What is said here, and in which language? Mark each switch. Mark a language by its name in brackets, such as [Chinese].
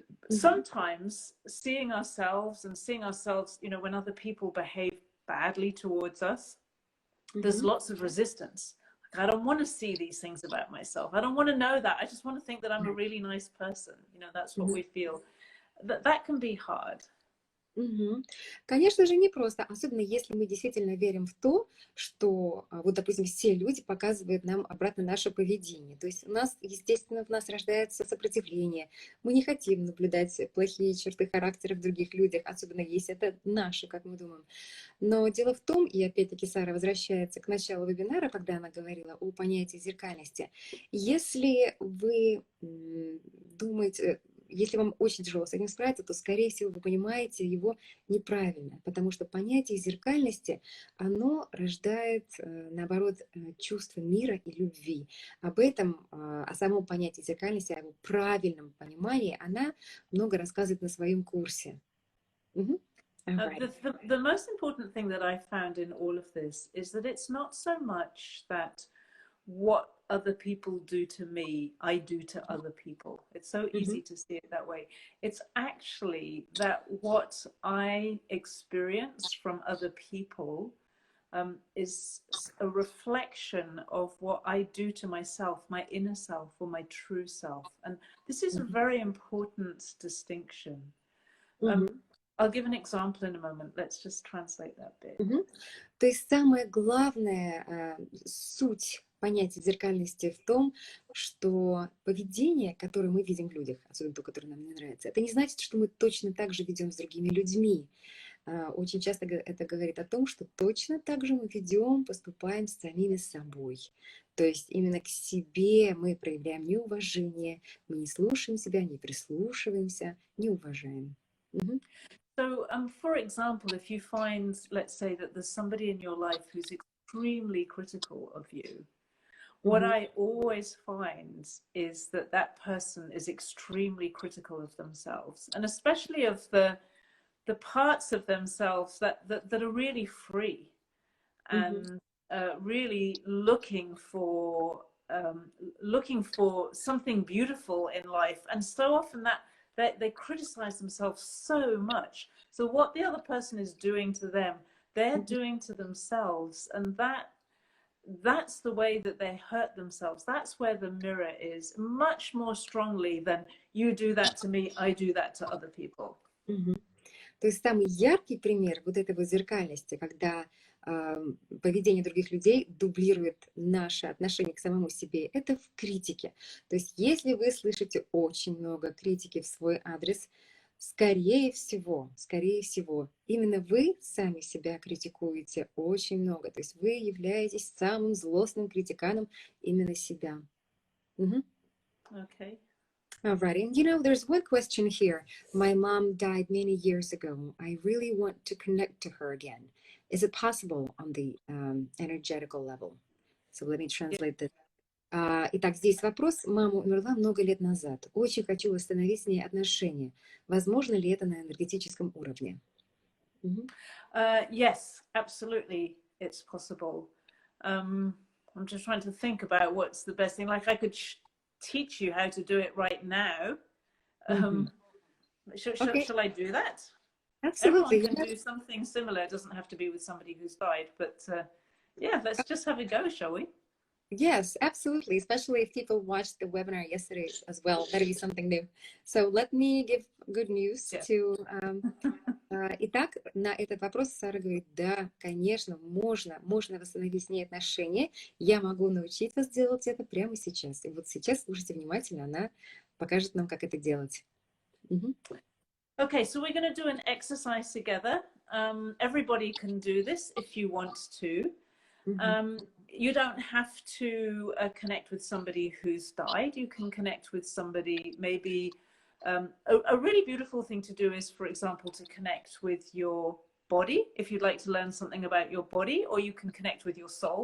[English] Sometimes seeing ourselves, you know, when other people behave badly towards us, there's lots of resistance. Like, I don't want to see these things about myself. I don't want to know that. I just want to think that I'm a really nice person. You know, that's what we feel. That can be hard. [Russian] Конечно же, не просто, особенно если мы действительно верим в то, что, вот, допустим, все люди показывают нам обратно наше поведение. То есть у нас, естественно, в нас рождается сопротивление. Мы не хотим наблюдать плохие черты характера в других людях, особенно если это наши, как мы думаем. Но дело в том, и опять-таки Сара возвращается к началу вебинара, когда она говорила о понятии зеркальности. Если вы думаете... Если вам очень тяжело с этим справиться, то, скорее всего, вы понимаете его неправильно, потому что понятие зеркальности, оно рождает, наоборот, чувство мира и любви. Об этом, о самом понятии зеркальности, о его правильном понимании, она много рассказывает на своем курсе. [English] The most important thing that I found in all of this is that it's not so much that what other people do to me, I do to other people. It's so easy to see it that way. It's actually that what I experience from other people is a reflection of what I do to myself, my inner self, or my true self. And this is a very important distinction. I'll give an example in a moment. Let's just translate that bit. [Russian] То есть самая главная суть понятия зеркальности в том, что поведение, которое мы видим в людях, особенно то, которое нам не нравится, это не значит, что мы точно так же ведем с другими людьми. очень часто это говорит о том, что точно так же мы ведем, поступаем с самими собой. То есть именно к себе мы проявляем неуважение, мы не слушаем себя, не прислушиваемся, не уважаем. Мгм. [English] So, for example, if you find, let's say, that there's somebody in your life who's extremely critical of you, what Мгм. I always find is that that person is extremely critical of themselves, and especially of the parts of themselves that are really free Мгм. and really looking for something beautiful in life. And so often that they criticize themselves so much. So what the other person is doing to them, they're Мгм. doing to themselves, and that's the way that they hurt themselves. That's where the mirror is much more strongly than you do that to me, I do that to other people. Мгм. [Russian] То есть самый яркий пример вот этой вот зеркальности, когда поведение других людей дублирует наше отношение к самому себе, это в критике. То есть если вы слышите очень много критики в свой адрес, скорее всего, именно вы сами себя критикуете очень много. То есть вы являетесь самым злостным критиканом именно себя. Мгм. [English] Okay. All right, and you know, there's one question here. My mom died many years ago. I really want to connect to her again. Is it possible on the energetical level? So let me Yeah. translate this. [Russian] Итак, здесь вопрос. Мама умерла много лет назад. Очень хочу восстановить с ней отношения. Возможно ли это на энергетическом уровне? Мгм. [English] Yes, absolutely, it's possible. I'm just trying to think about what's the best thing. Like I could teach you how to do it right now. Мгм. Um, Okay, shall I do that? Everyone absolutely. can do something similar. It doesn't have to be with somebody who's died, but yeah, let's just have a go, shall we? Yes, absolutely. Especially if people watched the webinar yesterday as well. That'll be something new. So let me give good news Yeah. [Russian] to Итак, на этот вопрос Сара говорит, да, конечно, можно восстановить с ней отношения. Я могу научить вас делать это прямо сейчас. И вот сейчас, слушайте внимательно, она покажет нам, как это делать. Мгм. [English] Okay, so we're going to do an exercise together. Everybody can do this if you want to. Мгм. You don't have to connect with somebody who's died. You can connect with somebody, maybe a really beautiful thing to do is, for example, to connect with your body if you'd like to learn something about your body, or you can connect with your soul.